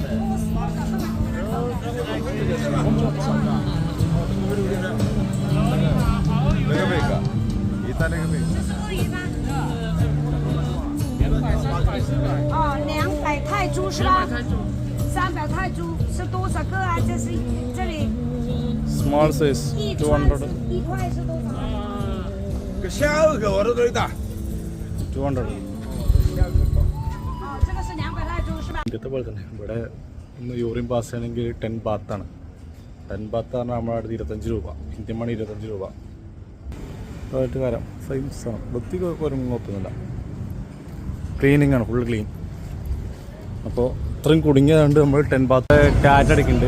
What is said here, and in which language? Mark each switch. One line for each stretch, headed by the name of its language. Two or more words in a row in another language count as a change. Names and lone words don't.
Chinese: 200 泰铢是吧？300泰铢是多少个啊？这里
English: small size 200.
Chinese: 一块是多少？下个我都可以打。 200. 哦，这个是200泰铢是吧？
Malayalam: ഇന്നത്തെ പോലെ തന്നെ ഇവിടെ ഒന്ന്
English: urine pass
Malayalam: ചെയ്യണമെങ്കിൽ 10 ബാത്താണ്. 10 ബാത്ത് പറഞ്ഞാൽ നമ്മുടെ അടുത്ത് 25 രൂപ.
English: Indian money
Malayalam: 25 രൂപ. അതായിട്ട് കാര്യം സൈൻസാണ്. വൃത്തിക്ക് വരുമ്പോൾ നോക്കുന്നില്ല. ക്ലീനിങ് ആണ്,
English: full clean.
Malayalam: അപ്പോൾ ഇത്രയും കുടുങ്ങിയതുകൊണ്ട് നമ്മൾ 10 ബാത്ത് ടാറ്റ് അടിക്കുന്നുണ്ട്.